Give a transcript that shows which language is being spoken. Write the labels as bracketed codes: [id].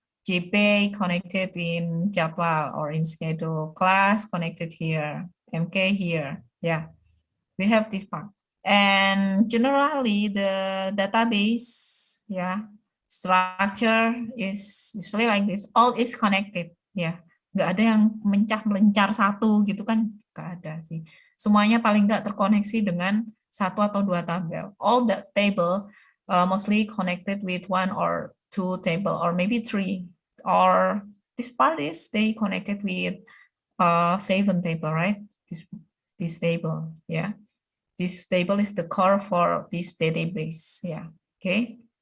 [en] JP connected in jadwal or in schedule, class connected here, MK here. Yeah, we have this part. And generally the database, yeah, structure is usually like this. All is connected, ya. [id] Nggak ada yang mencah-melencar satu gitu kan, nggak ada sih. Semuanya paling nggak terkoneksi dengan satu atau dua tabel. [en] All the table mostly connected with 1 or 2 table or maybe 3. Or this part is they connected with 7 table, right? This table, yeah. This table is the core for this database, yeah. Okay.